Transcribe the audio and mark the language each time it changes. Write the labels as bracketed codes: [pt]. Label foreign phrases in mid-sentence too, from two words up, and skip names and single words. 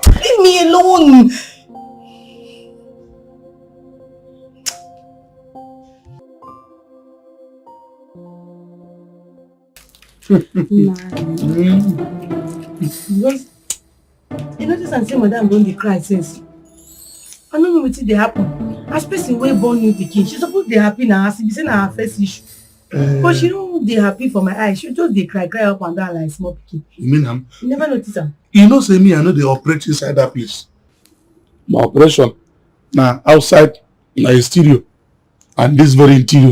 [pcm] Leave me alone. Because you notice and say madam don't dey cry since. I don't know wetin dey happen. As person wey born new pikin, she suppose dey happy na as e be say na her first issue. But she no dey happy for my eye. She just dey cry up and down like small pikin. You mean am? You never notice am? You know say me I no dey operate inside that place. My operation na outside na exterior and this very interior.